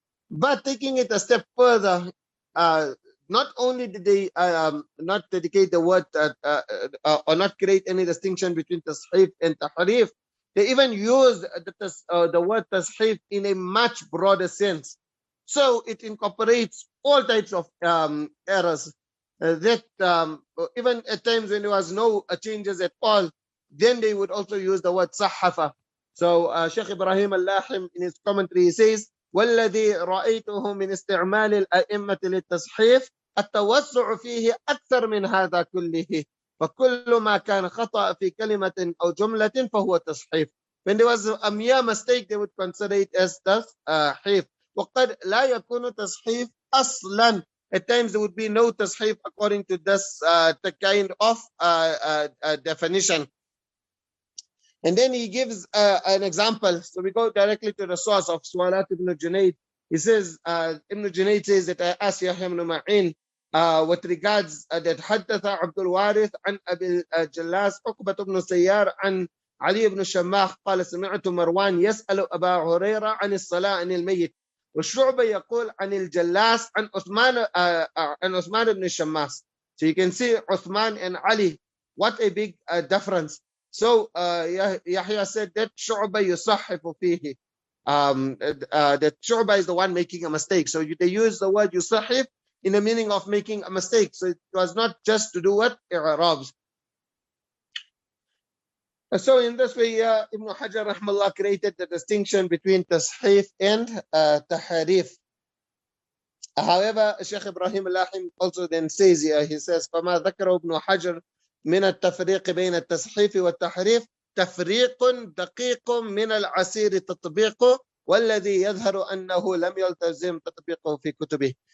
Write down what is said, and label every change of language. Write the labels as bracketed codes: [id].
[en] But taking it a step further, not only did they not dedicate the word or not create any distinction between tashif and tahrif, they even used the word tashif in a much broader sense. So it incorporates all types of errors that even at times when there was no changes at all, then they would also use the word sahhafa. So Sheikh Ibrahim al-Lahim in his commentary, he says, [ar] والذي رأيته من استعمال الأئمة للتصحيف التوسع فيه أكثر من هذا كله فكل ما كان خطأ في كلمة أو جملة فهو تصحيف. [en] When there was a mere mistake, they would consider it as تصحيف. [ar] وقد لا يكون تصحيف أصلا. [en] At times there would be no تصحيف according to this the kind of definition. And then he gives an example. So we go directly to the source of Suwalat ibn Junayd. He says, Ibn Junayd says that I asked Yahya ibn Ma'in with regards that [ar] حدث عبد الوارث عن أبي الجلاس عقبة بن سيار عن علي بن الشماخ قال سمعت مروان يسأل أبا هريرة عن الصلاة عن الميت والشعبة يقول عن الجلاس عن عثمان بن الشماس. [en] So you can see Uthman and Ali, what a big difference. So Yahya said that Shu'ba [ar] yusahhifu fihi. [en] That Shu'ba is the one making a mistake. So they use the word yusahhif in the meaning of making a mistake. So it was not just to do what? I'rabs. So in this way, Ibn Hajar rahmallah created the distinction between tashif and tahrif. However, Sheikh Ibrahim al-Lahim also then says here, he says, [ar] فَمَا ذَكَرَ ابن حجر من التفريق بين التصحيف والتحريف تفريق دقيق من العسير تطبيقه والذي يظهر أنه لم يلتزم تطبيقه في كتبه.